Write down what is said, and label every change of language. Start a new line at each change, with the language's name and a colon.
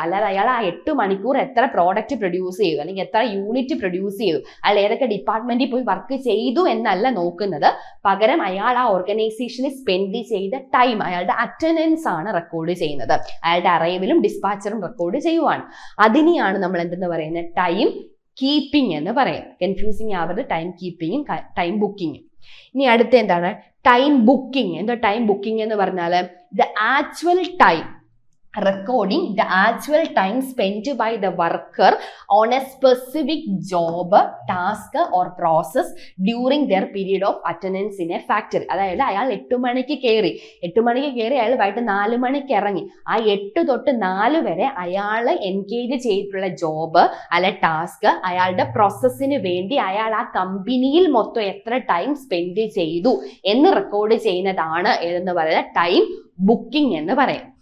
Malayalam: അല്ലാതെ അയാൾ ആ 8 മണിക്കൂർ എത്ര പ്രോഡക്റ്റ് പ്രൊഡ്യൂസ് ചെയ്തു അല്ലെങ്കിൽ എത്ര യൂണിറ്റ് പ്രൊഡ്യൂസ് ചെയ്തു, അയാൾ ഏതൊക്കെ ഡിപ്പാർട്ട്മെന്റിൽ പോയി വർക്ക് ചെയ്തു എന്നല്ല നോക്കുന്നത്, പകരം അയാൾ ആ ഓർഗനൈസേഷനിൽ സ്പെൻഡ് ചെയ്ത ടൈം, അയാളുടെ അറ്റൻഡൻസ് ആണ് റെക്കോർഡ് ചെയ്യുന്നത്. അയാളുടെ അറൈവലും ഡിസ്പാച്ചറും റെക്കോർഡ് ചെയ്യുവാണ്. അതിനെയാണ് നമ്മൾ എന്തെന്ന് പറയുന്നത്? ടൈം കീപ്പിംഗ് എന്ന് പറയുന്നത്. കൺഫ്യൂസിങ് ആവരുത്, ടൈം കീപ്പിങ്ങും ടൈം ബുക്കിങ്ങും. ഇനി അടുത്ത എന്താണ്? Time booking. എന്താ ടൈം ബുക്കിംഗ് എന്ന് പറഞ്ഞാൽ?
English: The actual time recording the actual time spent by the worker on a specific job, task or process during their period of attendance in a factory.
Malayalam: അതായത് അയാൾ 8 മണിക്ക് കയറി അയാൾ വൈകിട്ട് 4 മണിക്ക് ഇറങ്ങി. ആ 8 തൊട്ട് 4 വരെ അയാൾ എൻഗേജ് ചെയ്തിട്ടുള്ള ജോബ് അല്ലെ ടാസ്ക്, അയാളുടെ പ്രോസസ്സിന് വേണ്ടി അയാൾ ആ കമ്പനിയിൽ മൊത്തം എത്ര ടൈം സ്പെൻഡ് ചെയ്തു എന്ന് റെക്കോർഡ് ചെയ്യുന്നതാണ് ഏതെന്ന് പറയുന്നത് ടൈം ബുക്കിംഗ് എന്ന് പറയും.